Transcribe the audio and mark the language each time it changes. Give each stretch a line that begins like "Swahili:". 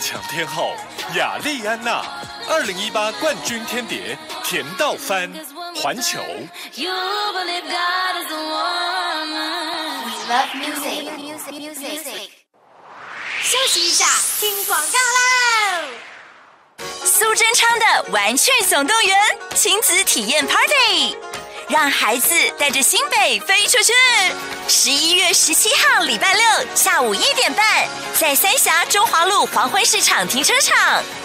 Chinese: 天后雅莉安娜，2018冠军天碟甜到翻，环球。
English: We love music, music, music.
Chinese: 休息一下，听广告啦。苏贞昌的《玩具总动员》亲子体验 Party。让孩子带着新北飞出去。11月17号礼拜六下午1点半，在三峡中华路黄昏市场停车场。